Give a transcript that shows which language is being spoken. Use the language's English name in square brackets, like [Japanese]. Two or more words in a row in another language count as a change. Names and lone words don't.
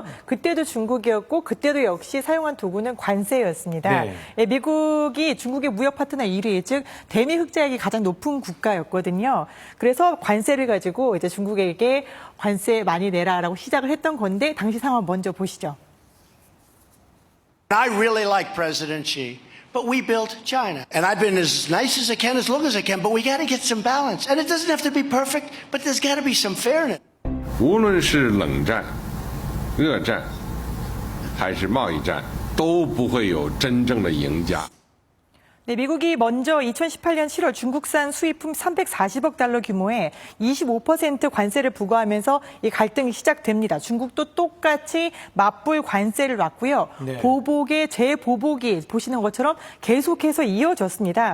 [Korean] 그때도 중국이었고 그때도 역시 사용한 도구는 관세였습니다. 네. 미국이 중국의 무역 파트너 1위, 즉 대미 흑자액이 가장 높은 국가였거든요. 그래서 관세를 가지고 이제 중국에게 관세 많이 내라라고 시작을 했던 건데 당시 상황 먼저 보시죠. [English] I really like President Xi, but we built China. And I've been as nice as I can, as long as I can, but we got to get some balance. And it doesn't have to be perfect, but there's got to be some fairness. [Chinese] 无论是冷战、热战，还是贸易战，都不会有真正的赢家。 [Korean] 네, 미국이 먼저 2018년 7월 중국산 수입품 340억 달러 규모의 25% 관세를 부과하면서 이 갈등이 시작됩니다. 중국도 똑같이 맞불 관세를 놨고요. 네. 보복의 재보복이 보시는 것처럼 계속해서 이어졌습니다.